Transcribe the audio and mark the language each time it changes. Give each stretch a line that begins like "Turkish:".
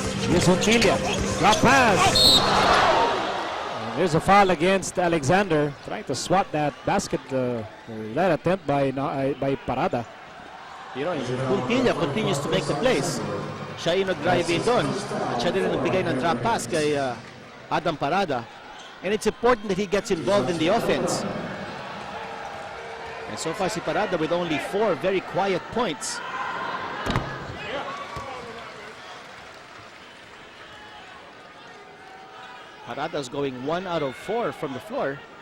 English: Here's Huntilla. Drop pass. And There's a foul against Alexander, trying to swat that basket, that attempt by Parada. You know, Puntilla continues to make the plays.
Filipino: Siya yung nag-drive in doon. At siya din ang nagbigay ng trap pass kay Adam Parada.
English: And it's important that he gets involved in the offense. And so far si Parada with only 4 very quiet points. Parada's going 1 out of 4 from the floor.